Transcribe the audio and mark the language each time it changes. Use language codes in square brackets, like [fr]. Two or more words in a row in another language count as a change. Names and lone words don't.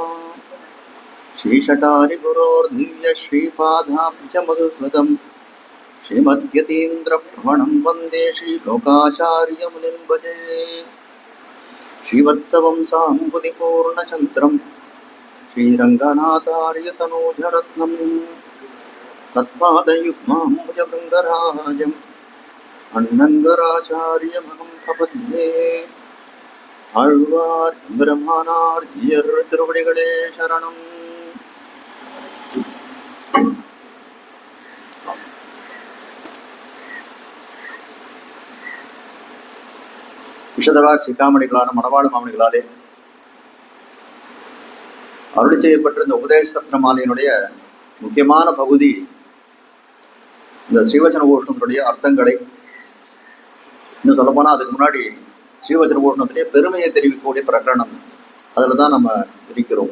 [sa] श्रीशटारिगुरोर्दिव्यश्रीपादाब्जमधुकृतं श्रीमद्यतीन्द्रप्रवणं वन्दे श्रीलोकाचार्यमुनिं भजे। श्रीवत्सवंसाम्बुधिपूर्णचन्द्रं श्रीरङ्गनाथार्यतनूजरत्नं तत्पादयुग्माम्बुजभृङ्गराजम् अण्णङ्गराचार्यमहं प्रपद्ये। [ta] ஆழ்வார் எம்பெருமானார் ஜியர் திருவடிகளே சரணம். விஷதவாக் சிக்காமணிகளான மணவாள மாமணிகளாலே அருளி செய்யப்பட்ட இந்த உபதேச மாலையினுடைய முக்கியமான பகுதி இந்த ஸ்ரீவச்சன கோஷ்ணத்தினுடைய அர்த்தங்களை, இன்னும் சொல்லப்போனால் அதுக்கு முன்னாடி ஸ்ரீவச்சன கோஷ்ணத்துடைய பெருமையை தெரிவிக்கக்கூடிய பிரகரணம், அதில் தான் நம்ம இருக்கிறோம்.